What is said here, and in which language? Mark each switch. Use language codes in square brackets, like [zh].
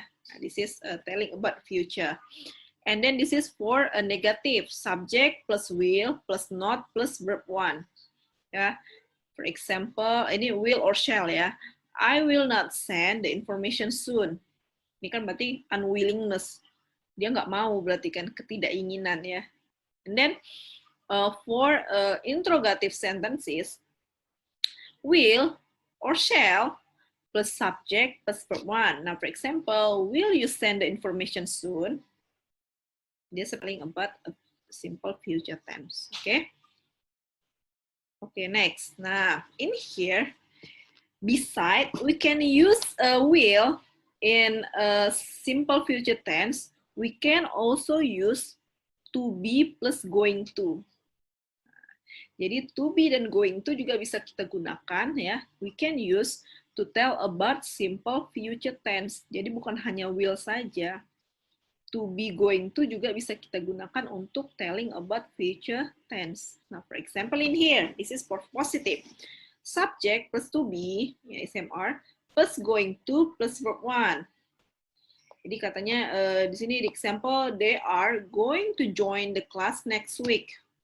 [en] Nah, this is telling about future. And then this is for a negative, subject plus will plus not plus verb one. Ya. For example, [id] ini will or shall ya. [en] I will not send the information soon. [id] Ini kan berarti unwillingness. Dia nggak mau, berarti kan ketidakinginan ya. [en] And then for interrogative sentences, will or shall plus subject plus verb one. Now, for example, will you send the information soon? [id] Dia spelling about [en] a simple future tense. Okay? Okay, next. Nah, in here, beside, we can use will in a simple future tense. We can also use to be plus going to. [id] Jadi to be dan going to juga bisa kita gunakan ya. [en] We can use to tell about simple future tense. [id] Jadi bukan hanya will saja. To be going to juga bisa kita gunakan untuk telling about future tense. [en] Nah, for example in here, this is for positive. Subject plus to be, ya SMR, plus going to plus verb one. [id] Jadi katanya di sini di example, [en] they are going to join the class next week.